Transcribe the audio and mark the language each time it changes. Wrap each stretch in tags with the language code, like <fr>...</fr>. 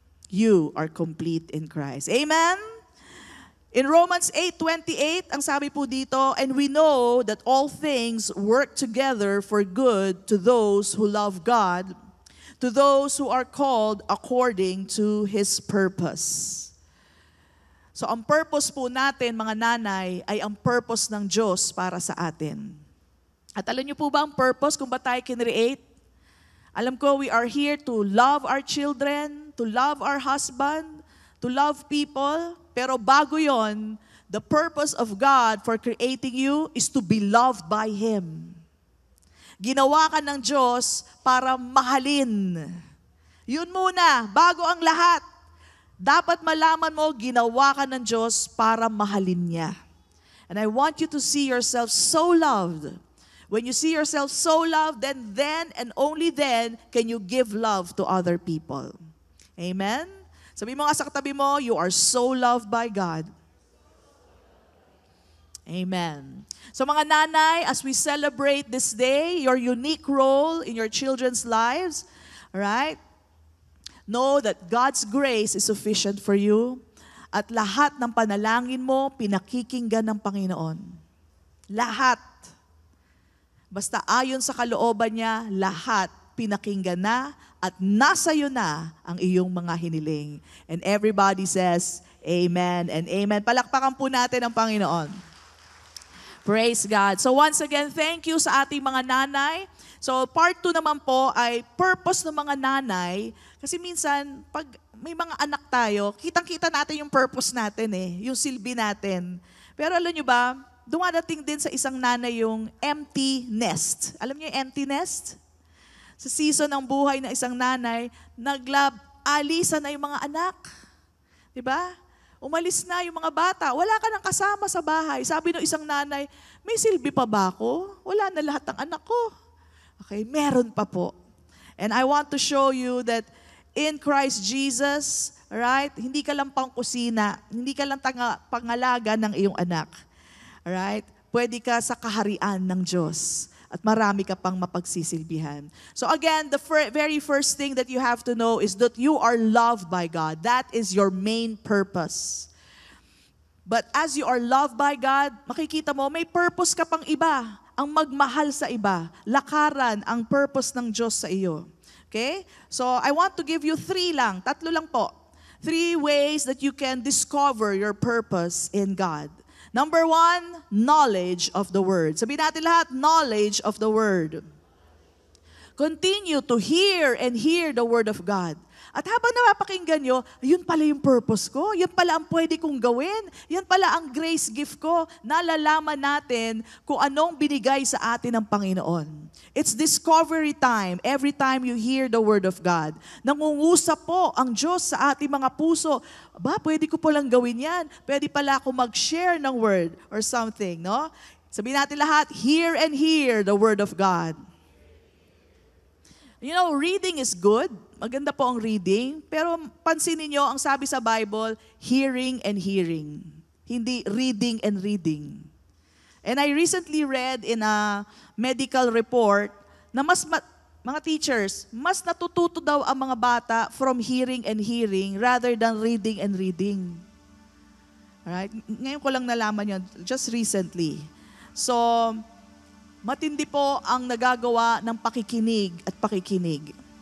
<en>You are complete in Christ. Amen? In Romans 8:28,</en> <tl>ang sabi po dito,</tl> <en>and we know that all things work together for good to those who love God, to those who are called according to His purpose.</en> <tl>So ang purpose po natin, mga nanay, ay ang purpose ng Diyos para sa atin. At alam niyo po ba ang purpose kung ba tayo kinreate? Alam ko,</tl> <en>we are here to love our children, to love our husband, to love people.</en> <tl>Pero bago yon,</tl> <en>the purpose of God for creating you is to be loved by Him.</en> <tl>Ginawa ka ng Diyos para mahalin. Yun muna, bago ang lahat. Dapat malaman mo, ginawa ka ng Diyos para mahalin niya.</tl> <en>And I want you to see yourself so loved. When you see yourself so loved, then and only then can you give love to other people. Amen?</en> <tl>Sabi mo nga sa katabi mo,</tl> <en>you are so loved by God. Amen.</en> <tl>So mga nanay,</tl> <en>as we celebrate this day, your unique role in your children's lives, right? Know that God's grace is sufficient for you</en> <tl>at lahat ng panalangin mo, pinakikinggan ng Panginoon. Lahat. Basta ayon sa kalooban niya, lahat pinakinggan na at nasa iyo na ang iyong mga hiniling.</tl> <en>And everybody says, Amen and Amen.</en> <tl>Palakpakan po natin ang Panginoon.</tl> <en>Praise God. So once again, thank you</en> <tl>sa ating mga nanay. So part 2 naman po ay purpose ng mga nanay. Kasi minsan, pag may mga anak tayo, kitang-kita natin yung purpose natin yung silbi natin. Pero alam nyo ba, dumadating din sa isang nanay yung empty nest. Alam niyo yung empty nest? Sa season ng buhay ng isang nanay, alisan na yung mga anak. Diba? Umalis na yung mga bata. Wala ka nang kasama sa bahay. Sabi ng isang nanay, may silbi pa ba ako? Wala na lahat ng anak ko. Okay, meron pa po.</tl> <en>And I want to show you that in Christ Jesus, right,</en> <tl>hindi ka lang pangkusina, hindi ka lang pangalaga ng iyong anak. Alright? Pwede ka sa kaharian ng Diyos. At marami ka pang mapagsisilbihan.</tl> <en>So again, the very first thing that you have to know is that you are loved by God. That is your main purpose. But as you are loved by God,</en> <tl>makikita mo, may purpose ka pang iba. Ang magmahal sa iba. Lakaran ang purpose ng Diyos sa iyo.</tl> <en>Okay? So I want to give you 3</en> <tl>lang po.</tl> <en>3 ways that you can discover your purpose in God. Number 1, knowledge of the Word.</en> <tl>Sabihin natin lahat,</tl> <en>knowledge of the Word. Continue to hear and hear the Word of God.</en> <tl>At habang napapakinggan nyo, yun pala yung purpose ko, yun pala ang pwede kong gawin, yun pala ang grace gift ko, nalalaman natin kung anong binigay sa atin ng Panginoon.</tl> <en>It's discovery time every time you hear the Word of God.</en> <tl>Nangungusap po ang Diyos sa ating mga puso. Pwede ko palang gawin yan. Pwede pala ako mag-share ng Word</tl> <en>or something,</en> <tl>no? Sabihin natin lahat,</tl> <en>hear and hear the Word of God. You know, reading is good.</en> <tl>Maganda po ang reading. Pero pansinin nyo, ang sabi sa Bible,</tl> <en>hearing and hearing.</en> <tl>Hindi reading and reading.</tl> <en>And I recently read in a medical report</en> <tl>na mga teachers, mas natututo daw ang mga bata</tl> <en>from hearing and hearing rather than reading and reading. Alright?</en> <tl>Ngayon ko lang nalaman yun,</tl> <en>just recently.</en> <tl>So, matindi po ang nagagawa ng pakikinig at pakikinig.</tl>